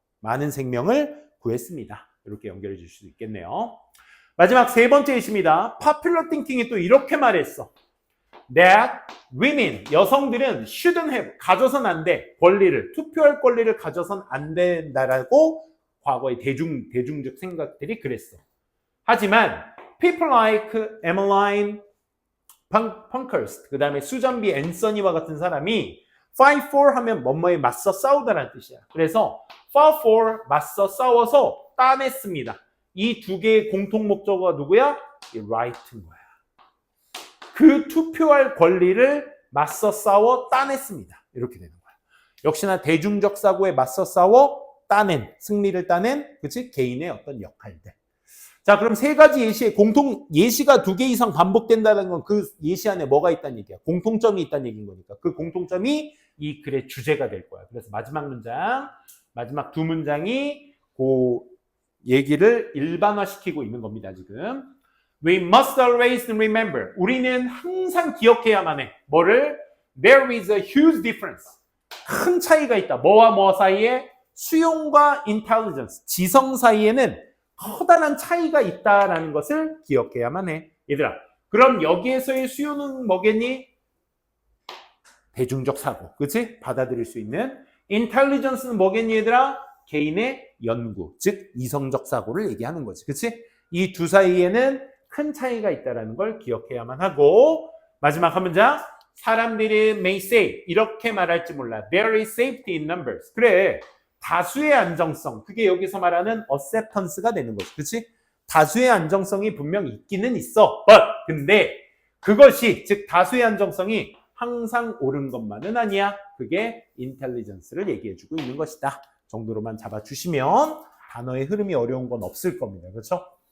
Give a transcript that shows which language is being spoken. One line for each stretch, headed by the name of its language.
Korean: 많은 생명을 구했습니다. 이렇게 연결해 주실 수 있겠네요. 마지막 세 번째 예시입니다.
English: popular thinking
Korean: 이 또 이렇게 말했어.
English: that women,
Korean: 여성들은
English: shouldn't have,
Korean: 가져선 안 돼. 권리를, 투표할 권리를 가져선 안 된다라고 과거의 대중적 생각들이 그랬어. 하지만
English: people like Emmeline Pankhurst,
Korean: 그 다음에 수잔 B. 앤서니와 같은 사람이
English: fight for
Korean: 하면 뭐뭐에 맞서 싸우다라는 뜻이야. 그래서
English: fight for,
Korean: 맞서 싸워서 따냈습니다. 이 두 개의 공통 목적어가 누구야? 이 right인 거야. 그 투표할 권리를 맞서 싸워 따냈습니다. 이렇게 되는 거야. 역시나 대중적 사고에 맞서 싸워 따낸, 승리를 따낸, 그치? 개인의 어떤 역할들. 자, 그럼 세 가지 예시에 예시가 두 개 이상 반복된다는 건 그 예시 안에 뭐가 있다는 얘기야? 공통점이 있다는 얘기인 거니까. 그 공통점이 이 글의 주제가 될 거야. 그래서 마지막 두 문장이 그 얘기를 일반화시키고 있는 겁니다, 지금.
English: We must always remember.
Korean: 우리는 항상 기억해야만 해. 뭐를?
English: There is a huge difference.
Korean: 큰 차이가 있다. 뭐와 뭐 사이에? 수용과 intelligence, 지성 사이에는 커다란 차이가 있다라는 것을 기억해야만 해. 얘들아, 그럼 여기에서의 수요는 뭐겠니? 대중적 사고, 그치? 받아들일 수 있는. intelligence는 뭐겠니, 얘들아? 개인의 연구, 즉 이성적 사고를 얘기하는 거지, 그치? 이 두 사이에는 큰 차이가 있다는 걸 기억해야만 하고, 마지막 한 문장. 사람들이
English: may say,
Korean: 이렇게 말할지 몰라.
English: There is safety in numbers.
Korean: 그래, 다수의 안정성, 그게 여기서 말하는 acceptance가 되는 거지. 그치? 다수의 안정성이 분명 있기는 있어. 근데 그것이, 즉 다수의 안정성이 항상 옳은 것만은 아니야. 그게 intelligence를 얘기해주고 있는 것이다. 정도로만 잡아주시면 단어의 흐름이 어려운 건 없을 겁니다. 그렇죠?